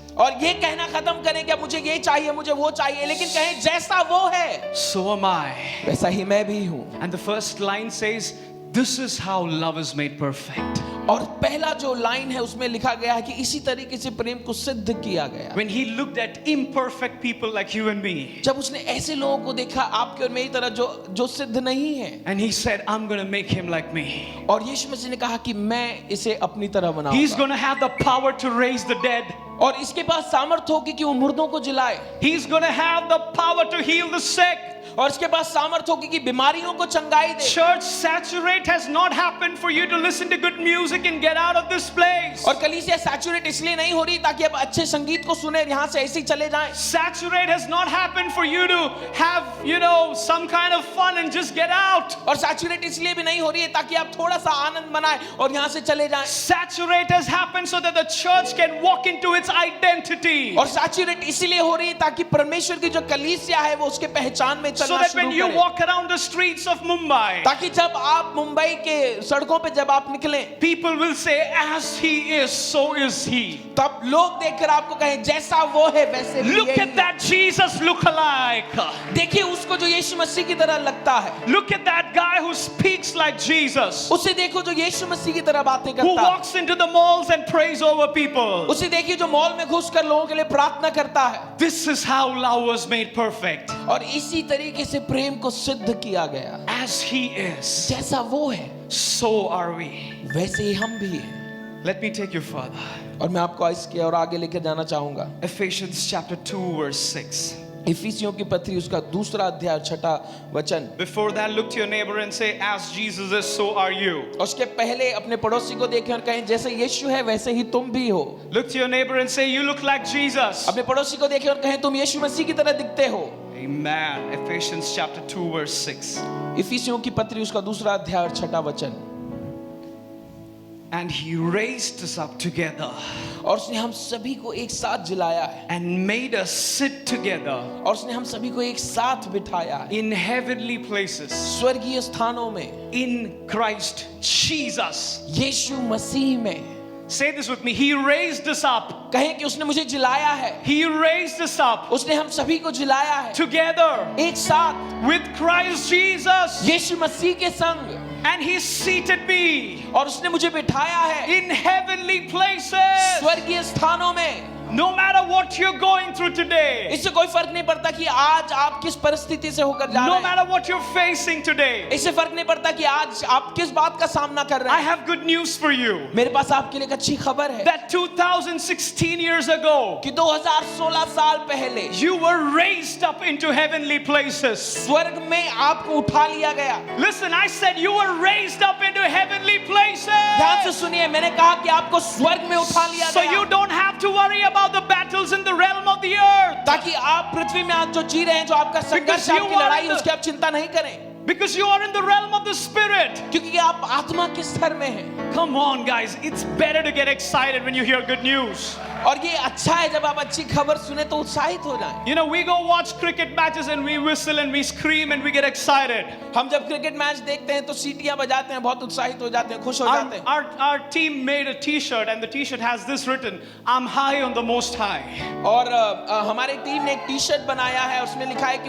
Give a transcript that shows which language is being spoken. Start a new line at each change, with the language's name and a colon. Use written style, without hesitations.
Hindi: और ये कहना खत्म करें कि मुझे ये चाहिए मुझे वो चाहिए, लेकिन कहें जैसा वो है
English: so am I.
Hindi: वैसा ही मैं भी हूँ।
English: And the first line says, this is how love is made perfect.
Hindi: और पहला जो लाइन है उसमें लिखा गया है कि इसी तरीके से प्रेम को सिद्ध किया गया।
English: When He looked at imperfect people like you and me,
Hindi: जब उसने ऐसे लोगों को देखा आपके और मेरी तरह जो सिद्ध नहीं है,
English: and He said, I'm going to make him like me.
Hindi: और यीशु मसीह ने कहा कि मैं इसे अपनी तरह बनाऊंगा।
English: He's going to have the power to raise the dead.
Hindi: और इसके पास सामर्थ्य होगी कि वो मुर्दों को जिलाए।
English: He's going to have the power to heal the sick.
Hindi: और इसके पास सामर्थ्य होगी कि बीमारियों को चंगाई दे।
English: Church, saturate has not happened for you to listen to good music and get out of this place.
Hindi: और कलीसिया सैचुरेट इसलिए नहीं हो रही ताकि आप अच्छे संगीत को सुने यहाँ से ऐसे ही चले जाएं।
English: Saturate has not happened for you to have, some kind of fun and just get out.
Hindi: और सैचुरेट इसलिए भी नहीं हो रही है ताकि आप थोड़ा सा आनंद मनाएं और यहाँ से चले जाएं।
English: Saturate has happened so that the church can walk into its identity.
Hindi: और सैचुरेट इसलिए हो रही है ताकि परमेश्वर की जो कलीसिया है वो उसके पहचान में
English: So
Hindi: चलना
English: that
Hindi: शुरू
English: when you
Hindi: करे।
English: walk around the streets of Mumbai,
Hindi: ताकि जब आप मुंबई के सड़कों पे जब आप निकलें
English: people will say, as He is, so is He.
Hindi: तब लोग देखकर आपको कहें जैसा वो है वैसे भी
English: Look
Hindi: यही
English: at
Hindi: है।
English: that Jesus look-alike.
Hindi: देखिए उसको जो यीशु मसीह की तरह लगता है।
English: Look at that guy who speaks like Jesus,
Hindi: उसे देखो जो यीशु मसीह की तरह बातें
English: who
Hindi: करता है।
English: walks into the malls and prays over people.
Hindi: उसे देखिए जो मॉल में घुसकर लोगों के लिए प्रार्थना करता है।
English: This is how love was made perfect.
Hindi: और इसी तरीके से प्रेम को सिद्ध किया गया।
English: As He is,
Hindi: जैसा वो है
English: so are we.
Hindi: वैसे ही हम भी हैं।
English: Let me take you further.
Hindi: और मैं आपको इसके और आगे लेकर जाना चाहूंगा।
English: Ephesians chapter 2 verse 6.
Hindi: इफिसियों की पत्री उसका 2 अध्याय 6 वचन।
English: Before that, look to your neighbor and say, as Jesus is, so are you.
Hindi: उसके पहले अपने पड़ोसी को देखें और कहें जैसे यीशु है वैसे ही तुम भी हो।
English: Look to your neighbor and say, you look like Jesus.
Hindi: अपने पड़ोसी को देखें और कहें तुम यीशु मसीह की तरह दिखते हो।
English: Amen. Ephesians chapter 2 verse 6.
Hindi: इफिसियों की पत्री उसका 2 अध्याय 6 वचन।
English: And He raised us up together
Hindi: और उसने हम सभी को एक साथ जिलाया है
English: and made us sit together
Hindi: और उसने हम सभी को एक साथ बिठाया है
English: in heavenly places
Hindi: स्वर्गीय स्थानों में
English: in Christ Jesus.
Hindi: यीशु मसीह में।
English: Say this with me. He raised us up.
Hindi: कहें कि उसने मुझे जिलाया है।
English: He raised us up
Hindi: उसने हम सभी को जिलाया है
English: together
Hindi: एक साथ
English: with Christ Jesus.
Hindi: यीशु मसीह के संग।
English: And He seated me
Hindi: और उसने मुझे बिठाया है
English: in heavenly places.
Hindi: स्वर्गीय स्थानों में।
English: No matter what you're going through today,
Hindi: इससे कोई फर्क नहीं पड़ता कि आज आप किस परिस्थिति से होकर जा
English: no
Hindi: रहे हैं।
English: matter what you're facing today,
Hindi: इससे फर्क नहीं पड़ता कि आज आप किस बात का सामना कर रहे
English: I
Hindi: हैं।
English: have good news for you.
Hindi: मेरे पास आपके लिए एक अच्छी खबर है
English: That 2016 years ago,
Hindi: कि 2016 साल पहले
English: you were raised up into heavenly places.
Hindi: स्वर्ग में आपको उठा लिया गया।
English: Listen, I said you were raised up into heavenly
Hindi: ध्यान से
English: places.
Hindi: सुनिए, मैंने कहा कि आपको स्वर्ग में उठा लिया
English: So
Hindi: गया
English: you don't have to worry about the battles in the realm of the earth.
Hindi: ताकि आप पृथ्वी में आज जो जी रहे हैं, जो आपका संघर्ष
English: Because
Hindi: है,
English: you
Hindi: आपकी
English: are
Hindi: लड़ाई
English: in
Hindi: है,
English: the-
Hindi: उसकी आप चिंता नहीं करें।
English: Because you are in the realm of the Spirit.
Hindi: क्योंकि आप आत्मा के स्तर में हैं।
English: Come on, guys. It's better to get excited when you hear good news.
Hindi: और ये अच्छा है जब आप अच्छी खबर सुने तो उत्साहित हो जाएं।
English: You know, we go watch cricket matches and we whistle and we scream and we get excited.
Hindi: हम जब क्रिकेट मैच देखते हैं तो सीटियां बजाते हैं, बहुत उत्साहित हो जाते हैं, खुश हो जाते हैं।
English: Our team made a T-shirt and the T-shirt has this written, "I'm high on the Most High."
Hindi: और हमारी टीम ने एक टी-शर्ट बनाया है, उसमें लिखा है कि